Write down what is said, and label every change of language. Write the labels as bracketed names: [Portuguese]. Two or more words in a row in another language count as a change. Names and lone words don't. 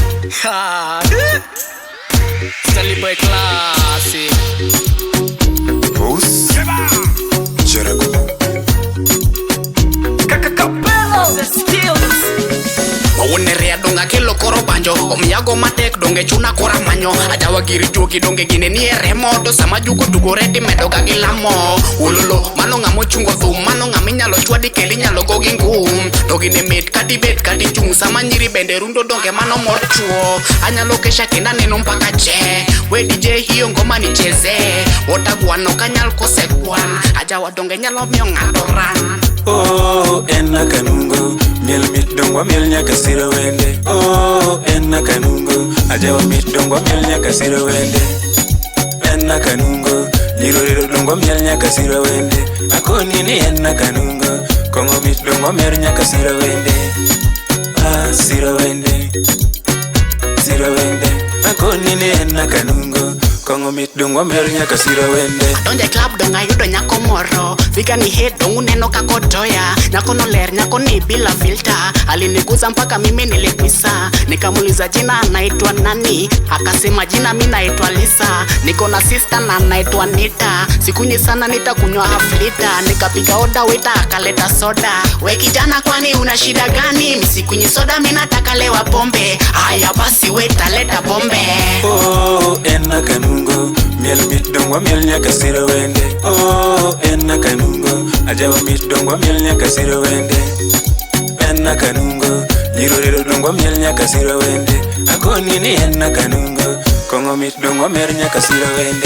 [English] Celebrate classic. Boost. Jericho. Capello, the skills. [Luo (Kenya and Tanzania)] Onerea donga kelo koro banjo omiyago matek donge chuna kora manyo ajawa giri juogi donge gine ni remo to sama jugo tugore ti medo ga gilamo ulolo mano ngamo chungo thum mano ngami nyalo chwadi keli nyalo go gi ngum to gine met kati bet kati chung sama nyiri bende rundo donge mano mor chuo anyalo kesha kenda neno mpaka che [Swahili] we DJ hiyo ngoma ni cheze [Luo (Kenya and Tanzania)] otagwano kanyal kose kwan ajawa donge nyalo miyo ng'ato ran. Oh, enna kanungo miel mit dongwa miel nyaka siro wende. Oh, enna kanungo ajawa mit dongwa miel nyaka siro wende. Enna kanungo nyiro dongwa miel nyaka siro wende. Akoni ni enna kanungo kongo mit dongwa miel nyaka siro wende. Ah, siro wende. Siro wende. Akoni ni enna kanungo kongo mit dongwa miel nyaka siro wende. Donje club donga yudo nyako moro Vika ni head dongu neno kako toya Nyako no ler [Swahili] nyako ni bila filter Aliniguza mpaka mimi nilipisa Nikamuliza jina anaitwa nani Akasema jina mimi naitwa Lisa Niko na sister na anaitwa Nita Sikunyi sana nitakunywa half liter Nikapiga oda wita akaleta soda We kijana kwani una shida gani Misikunyi soda mimi nataka lewa pombe Haya basi weta leta pombe. [Luo (Kenya and Tanzania)] Oh, enna kanungo miel mit dongwa miel nyaka siro wende. Oh, enna kanungo ajawa mit dongwa miel nyaka siro wende. Enna kanungo nyiro dongwa miel nyaka siro wende. Akoni ni enna kanungo kongo mit dongwa miel nyaka siro wende.